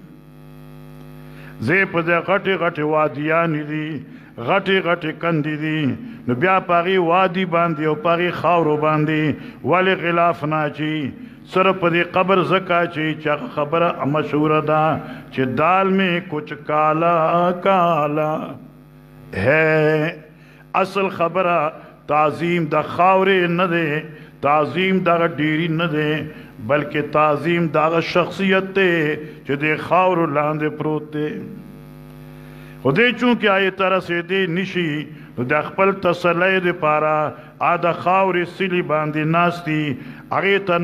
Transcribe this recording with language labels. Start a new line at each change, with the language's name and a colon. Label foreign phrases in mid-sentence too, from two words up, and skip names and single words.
Pashto: زه په دې غټې وادیانې دي غټې کندې دي نو بیا په هغې وادي باندې او په هغې خاورو باندې ولې خلاف نه اچوي صرف په دې قبر زکه چې خبره مشهوره ده چې
Urdu: دال میں کچھ کالا ہے
Pashto: اصل خبره تعظیم د خاورې نه دی تعظیم دغه ډیری نه دی بلکې تعظیم دغه شخصیت دی چې د خاورو لاندې پروت دی خدای چونکې آیې ته رسېدی نشي نو د خپل تسلی دپاره د خاورې سلي باندې ناستي هغې ته